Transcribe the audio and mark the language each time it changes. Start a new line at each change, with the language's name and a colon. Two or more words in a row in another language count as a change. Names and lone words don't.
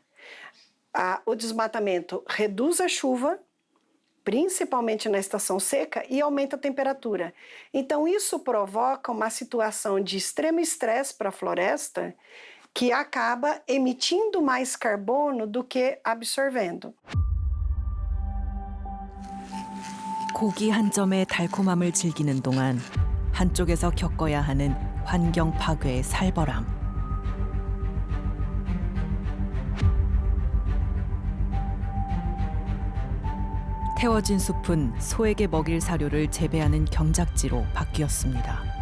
Portuguese: O desmatamento reduz a chuva, principalmente na estação seca, e aumenta a temperatura. Então, isso provoca uma situação de extremo estresse para a floresta, que acaba emitindo mais carbono do que absorvendo.
Korean: 고기 한 점의 달콤함을 즐기는 동안 한쪽에서 겪어야 하는 환경 파괴의 살벌함. 태워진 숲은 소에게 먹일 사료를 재배하는 경작지로 바뀌었습니다.